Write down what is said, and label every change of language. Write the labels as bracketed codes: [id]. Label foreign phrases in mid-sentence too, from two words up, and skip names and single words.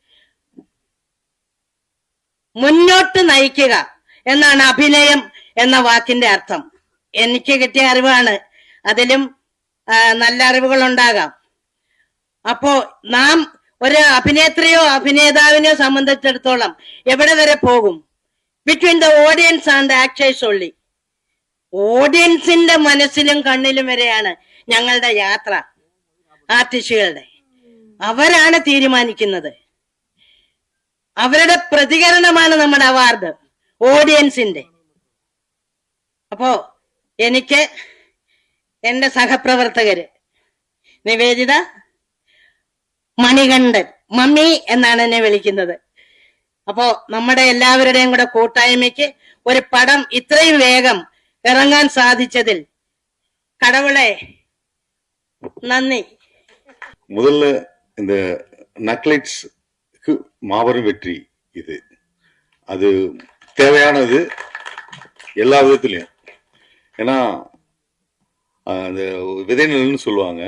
[ml] മുന്നോട്ട് നയിക്കുക എന്നാണ് അഭിനയം എന്ന വാക്കിന്റെ അർത്ഥം. എനിക്ക് കിട്ടിയ അറിവാണ്, അതിലും നല്ല അറിവുകൾ ഉണ്ടാകാം. അപ്പോ നാം ഒരു അഭിനേത്രിയോ അഭിനേതാവിനെയോ സംബന്ധിച്ചിടത്തോളം എവിടെ വരെ പോകും? [en] between the audience and the actors only. [ml] ഓഡിയൻസിന്റെ മനസ്സിലും കണ്ണിലും വരെയാണ് ഞങ്ങളുടെ യാത്ര. ആർട്ടിസ്റ്റുകളുടെ അവരാണ് തീരുമാനിക്കുന്നത്. അവരുടെ പ്രതികരണമാണ് നമ്മുടെ അവാർഡ്, ഓഡിയൻസിന്റെ. അപ്പോ എനിക്ക് എന്റെ സഹപ്രവർത്തകര് നിവേദിത, മണികണ്ഠൻ, മമ്മി എന്നാണ് എന്നെ വിളിക്കുന്നത്. അപ്പോ നമ്മുടെ എല്ലാവരുടെയും കൂടെ കൂട്ടായ്മയ്ക്ക് ഒരു പടം ഇത്രയും വേഗം ഇറങ്ങാൻ സാധിച്ചതിൽ [ta] கடவுளே நன்றி. முதல்ல இந்த நக்லைட்ஸ்க்கு மாபெரும் வெற்றி இது. அது தேவையானது எல்லா விதத்திலையும். ஏன்னா அந்த விதைநிலன்னு சொல்லுவாங்க.